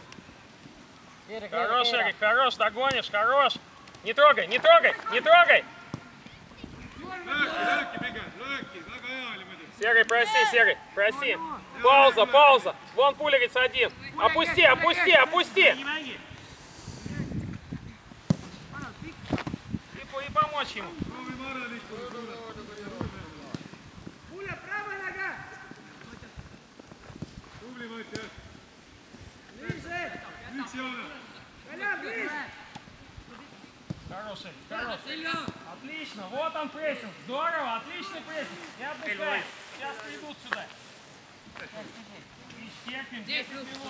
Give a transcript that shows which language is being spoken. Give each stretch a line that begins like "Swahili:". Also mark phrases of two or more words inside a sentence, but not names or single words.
Russian: Хорош, Эрик, хорош, догонишь, хорош. Не трогай, не трогай, не трогай.
Estonian: Lööki pigem, lööki, väga hea oli muidugi.
Russian: Серый, проси, Серый, проси. Пауза, пауза. Вон Пулериц один. Опусти, опусти, опусти. И помочь ему.
Estonian: Proovime ära liikuda sulle.
Russian: Пуля, правая нога!
Estonian: Tubli Mati, jah.
Russian: Ближе!
Estonian: Miks Jaana?
Russian: Коля, ближе! Хороший, хороший. Отлично, вот он прессинг. Здорово, отличный прессинг. Не отдыхай. Сейчас придут сюда. И терпим 10 минут.